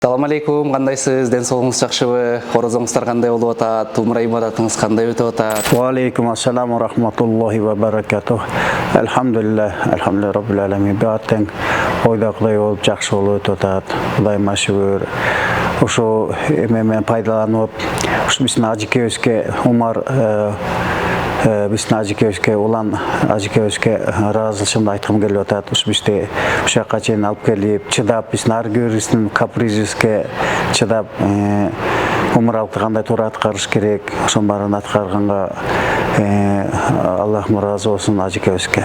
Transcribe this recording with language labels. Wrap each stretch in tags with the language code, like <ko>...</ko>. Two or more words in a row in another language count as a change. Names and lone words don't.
<ky>Салам алейкум, кандайсыз? Ден соолугуңуз жакшыбы? Орозоңуздар кандай болуп атат? Умра ибадатыңыз кандай өтүп атат?</ky> <ar>وعليكم السلام ورحمة الله وبركاته. الحمد لله، الحمد لله رب العالمين.</ar> <ky>Бааттан ойдакыдай болуп жакшы болуп өтүп атат. Кудайыма шүгүр. Ошо эмен пайдаланып, ушу биздин ажыкебизге Умар биздин ажыкебизге улан ажыкебизге ыраазычылыгымды айткым келип атат. Ушу бизди ушакка чейин алып келип, чыдап, биздин ар бирибиздин капризибизге чыдап умралыкты кандай туура аткарыш керек, ошонун баарын аткарганга Аллахым ыраазы болсун ажыкебизге.</ky>